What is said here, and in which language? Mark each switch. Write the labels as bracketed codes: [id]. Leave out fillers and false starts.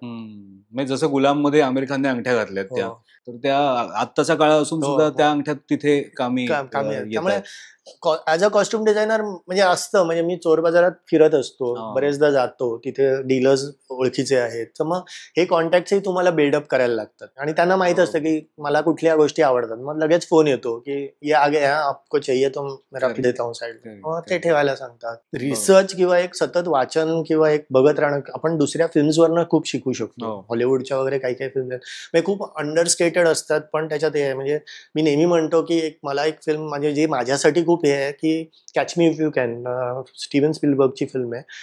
[mr] म्हणजे जसं गुलाम मध्ये आमिर खानने अंगठ्या घातल्यात त्या, तर त्या आत्ताचा काळ असून सुद्धा त्या अंगठ्यात तिथे कामी येत त्यामुळे आहेत. ऍज अ कॉस्ट्युम डिझायनर म्हणजे असतं, म्हणजे मी चोर बाजारात फिरत असतो, बरेचदा जातो, तिथे डीलर्स ओळखीचे आहेत, तर मग हे कॉन्टॅक्टही तुम्हाला बिल्डअप करायला लागतात आणि त्यांना माहित असतं की मला कुठल्या गोष्टी आवडतात. मग लगेच फोन येतो की [hi] ये आगे है आपको चाहिए तो मैं रख देता हूँ साइड. [mr] मग ते ठेवायला सांगतात. रिसर्च किंवा एक सतत वाचन किंवा एक बघत राहणं, आपण दुसऱ्या फिल्म्सवरनं खूप शिकू शकतो. हॉलिवूडच्या वगैरे काही काही फिल्म म्हणजे खूप अंडरस्केटेड असतात, पण त्याच्यात हे आहे. म्हणजे मी नेहमी म्हणतो की मला एक फिल्म म्हणजे जी माझ्यासाठी खूप हे आहे की catch मी if you can, Steven स्पिलबर्गची film आहे.